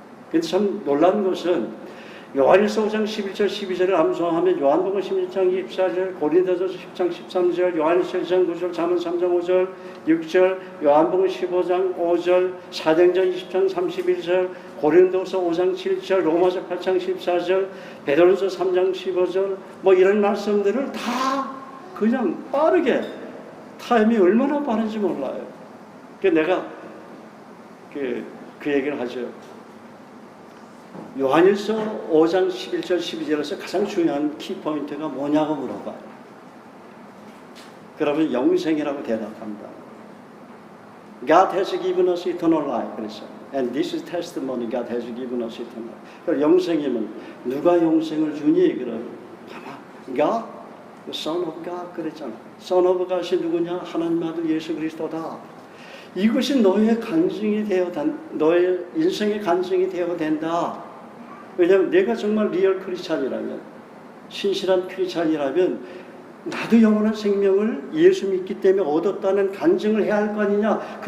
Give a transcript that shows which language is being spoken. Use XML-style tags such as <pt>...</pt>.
<ko>근데 참 놀란 것은 요한일서 5장 11절 12절을 암송하면 요한복음 16장 24절 고린도전서 10장 13절 요한일서 1장 9절 잠언 3장 5절 6절 요한복음 15장 5절 사도행전 20장 31절 고린도서 5장 7절 로마서 8장 14절 베드로전서 3장 15절 뭐 이런 말씀들을 다 그냥 빠르게 타임이 얼마나 빠른지 몰라요. 그래서 내가 그 얘기를 하죠. 요한일서 5장 11절 12절에서 가장 중요한 키포인트가 뭐냐고 물어봐요. 그러면 영생이라고 대답합니다.</ko> <en>God has given us eternal life.</en> <ko>그래서</ko> <en>And this is testimony God has given us eternal life.</en> <ko>그럼 영생이면 누가 영생을 주니? 그러면 God, the Son of God 그랬잖아. Son of God이 누구냐? 하나님 아들 예수 그리스도다. 이것이 너의 간증이 되어 너의 인생의 간증이 되어 된다. 왜냐하면 내가 정말 리얼 크리스찬이라면 신실한 크리스찬이라면 나도 영원한 생명을 예수 믿기 때문에 얻었다는 간증을 해야 할 거 아니냐.</ko>